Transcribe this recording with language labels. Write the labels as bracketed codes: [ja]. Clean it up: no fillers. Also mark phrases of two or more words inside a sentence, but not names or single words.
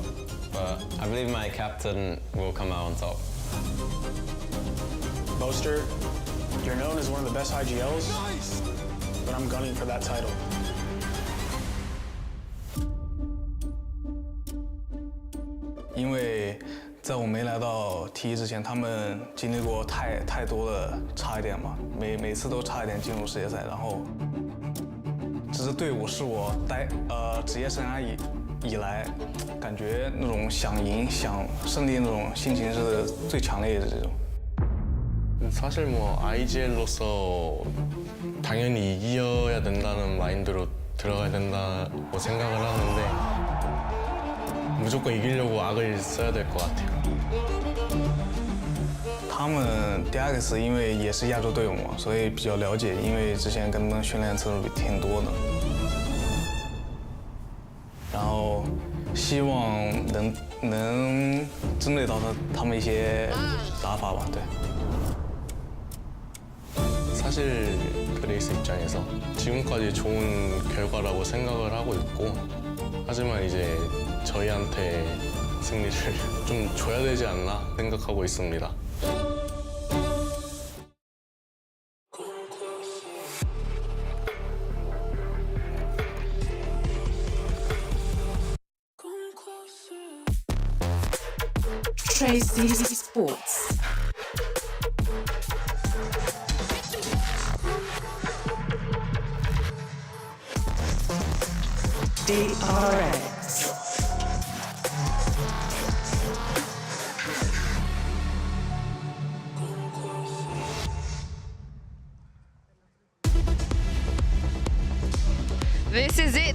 [en] But I believe my captain will come out on top. Boaster, you're known as one of the best IGLs, but I'm gunning for that title. [zh] Because 在我没来到 T1之前，他们经历过太多的差一点嘛，每次都差一点进入世界赛，然后这支队伍是我职业生涯以来，感觉那种想赢、想胜利那种心情是最强烈的这种。 [ko] 사실 뭐 IGL로서 당연히 이겨야 된다는 마인드로 들어가야 된다고 생각을 하는데 무조건 이기려고 악을 써야 될 것 같아요. [zh] 他们 DRX 因为也是亚洲队伍嘛，所以比较了解，因为之前跟他们训练次数挺多的。然后希望能针对到他们一些打法吧，对。 [ko] 사실 레이스 입장에서 지금까지 좋은 결과라고 생각을 하고 있고 하지만 이제 저희한테 승리를 좀 줘야 되지 않나 생각하고 있습니다. [en] Trace Esports. DRX. This is it.